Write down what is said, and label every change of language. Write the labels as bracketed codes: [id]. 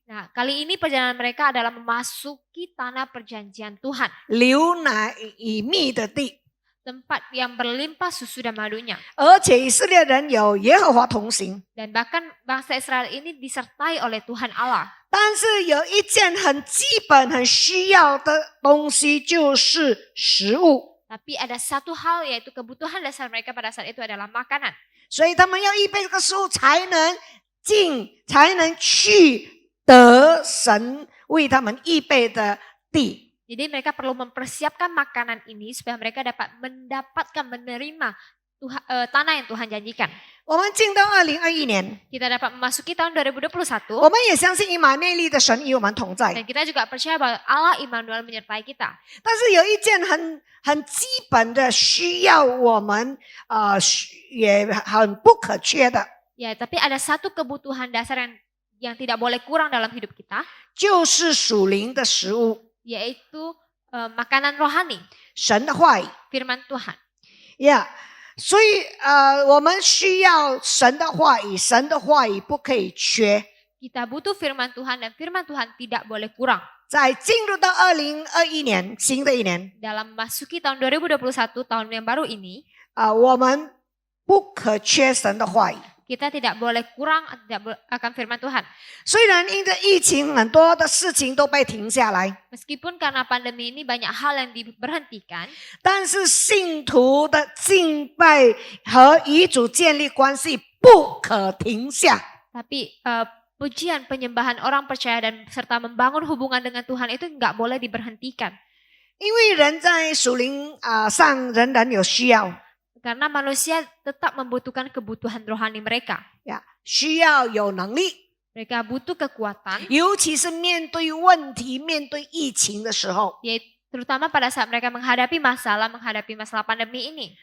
[id] Nah, kali ini perjalanan mereka adalah memasuki tanah perjanjian Tuhan, [zh] 流奶与蜜的地。 [id] tempat yang berlimpah susu dan madunya. [zh] 而且以色列人有耶和华同行， [id] Dan bahkan bangsa Israel ini disertai oleh Tuhan Allah. [zh] 但是有一件很基本、很需要的东西，就是食物。 [id] Tapi ada satu hal yaitu kebutuhan dasar mereka pada saat itu adalah makanan. [zh] 所以他们要预备这个食物，才能进，才能去得神为他们预备的地。 [id] Jadi mereka perlu mempersiapkan makanan ini supaya mereka dapat mendapatkan, menerima tanah yang Tuhan janjikan. [zh] 我们进到2021年， [id] Kita dapat memasuki tahun 2021. [zh] 我们也相信以马内利的神与我们同在。 [id] Dan kita juga percaya bahwa Allah Immanuel menyertai kita. [zh] 但是有一件很基本的需要我们也很不可缺的， [id] Ya, tapi ada satu kebutuhan dasar yang tidak boleh kurang dalam hidup kita, [zh] 就是属灵的食物， [id] yaitu makanan rohani, [zh] 神的话语。 [id] firman Tuhan. [zh] 呀、所以我们需要神的话语，神的话语不可以缺。 [id] Kita butuh firman Tuhan dan firman Tuhan tidak boleh kurang. [zh] 在进入到2021年新的一年， [id] Dalam memasuki tahun 2021, tahun yang baru ini, [zh] 我们不可缺神的话语。 [id] kita tidak boleh kurang akan firman Tuhan. [zh] 虽然因着疫情，很多的事情都被停下来， [id] Meskipun karena pandemi ini banyak hal yang diberhentikan, [zh] 但是信徒的敬拜和与主建立关系不可停下。 [id] tapi pujian penyembahan orang percaya dan serta membangun hubungan dengan Tuhan itu nggak boleh diberhentikan. [zh] 因为人在属灵上仍然有需要， [id] Karena manusia tetap membutuhkan kebutuhan rohani mereka. [zh] 需要有能力， [id] Mereka butuh kekuatan, [zh] 尤其是面对问题、面对疫情的时候。 [id] yaitu terutama pada saat mereka menghadapi masalah pandemi ini.